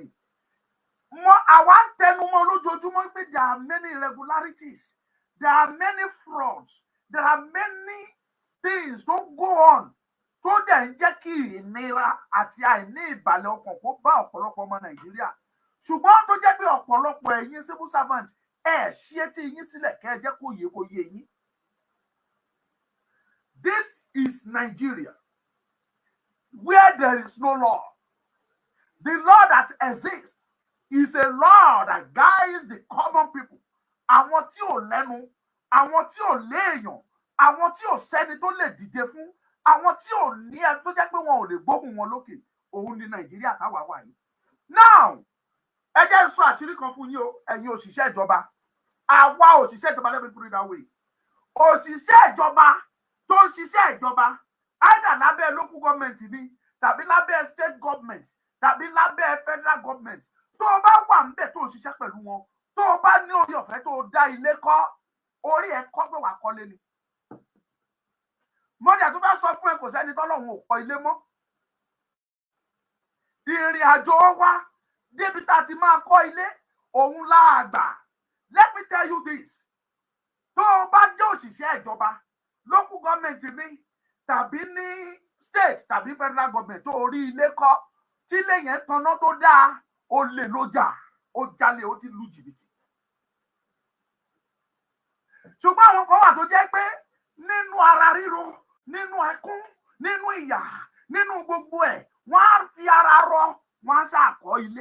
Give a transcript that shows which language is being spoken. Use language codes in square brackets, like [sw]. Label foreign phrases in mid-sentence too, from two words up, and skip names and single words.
[yo] Àwa ń tẹnumọ́ lójoojúmọ́ pé [en] there are many irregularities, there are many frauds, there are many things [yo] tó [en] go on [yo] tó dẹ̀ ń jẹ́ kí ìnira àti àìní ìbàlẹ̀ ọkàn kó bá ọ̀pọ̀lọpọ̀ ọmọ Nàìjíríà. Ṣùgbọ́n tó jẹ́ pé ọ̀pọ̀lọpọ̀ ẹ̀yin civil servant ṣí etí yín sílẹ̀ kẹ́ ẹ jẹ́ kó yé yín. [en] This is Nigeria, where there is no law. The law that exists is a law that guides the common people. [yo] Àwọn tí ò lẹ́nu, àwọn tí ò léèyàn, àwọn tí ò sẹ́ni tó lè dìde fún, àwọn tí ò ní ẹ tó jẹ́ pé wọn ò lè gbóhùn wọn lókè. Òun ni Nàìjíríà táwa wà yìí. Now, ẹ jẹ́ n sọ àṣírí kan fún yín o, ẹ̀yin òṣìṣẹ́ ìjọba. Àwa òṣìṣẹ́ ìjọba, [en] let me put it that way. [yo] Òṣìṣẹ́ ìjọba tó ń ṣiṣẹ́ ìjọba, either lábẹ́ [en] local government [yo] ni, tàbí lábẹ́ [en] state government, [yo] tàbí lábẹ́ [en] federal government. [yo] Tó o bá wà níbẹ̀ tó ń ṣiṣẹ́ pẹ̀lú wọn, tó o bá ní orí ọ̀fẹ́ tó o dá ilé kọ́, orí ẹ̀ kọ́ pé wà kọ́lé ni. Mọ́dà tó bá sọ fún ẹ kò sẹ́ni tọ́lọ́run ò kọ́ ilé mọ́. Ìrìn àjò wa débi tá a ti máa kọ́ ilé òun láàgbà. [en] Let me tell you this. [yo] Tó o bá jẹ́ òṣìṣẹ́ ìjọba, [en] local government [yo] ni tàbí ní state tàbí [en] federal government [yo] tó rí ilé kọ́, tí ilé yẹn tanná tó dáa, ó lè ló jà, ó jalè, ó ti lu jìbìtì. Ṣùgbọ́n àwọn kan wà tó jẹ́ pé nínú ara ríro, nínú ẹkún, nínú ìyà, nínú gbogbo ẹ̀, wọ́n á fi ara rọ, wọ́n á ṣàkọ́ ilé.